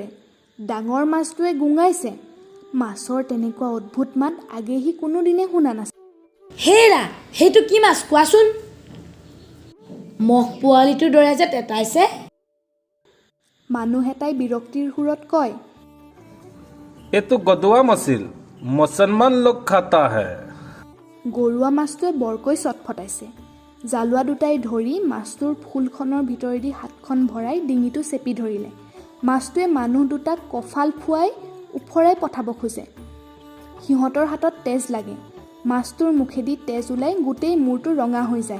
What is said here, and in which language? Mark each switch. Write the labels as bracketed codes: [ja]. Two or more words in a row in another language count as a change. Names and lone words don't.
[as] ডাঙৰ মাছটোৱে গুঙাইছে। মাছৰ তেনেকুৱা অদ্ভুত মাত আগে সি কোনোদিনে শুনা নাছিল। হেৰা, হেইটো কি মাছ কোৱাচোন? মহ পোৱালিটোৰ দৰে যে তেতাইছে। মানুহ এটাই বিৰক্তিৰ সুৰত কয়, [hi] ये तो गदुआ मछली मुसलमान लोग खाता है। [as] গৰুৱা মাছটোৱে বৰকৈ চটফটাইছে। জালুৱা দুটাই ধৰি মাছটোৰ ফুলখনৰ ভিতৰেদি হাতখন ভৰাই ডিঙিটো চেপি ধৰিলে। মাছটোৱে মানুহ দুটাক কঁফাল ফুৱাই ওফৰাই পঠাব খোজে। সিহঁতৰ হাতত তেজ লাগে। মাছটোৰ মুখেদি তেজ ওলাই গোটেই মূৰটো ৰঙা হৈ যায়।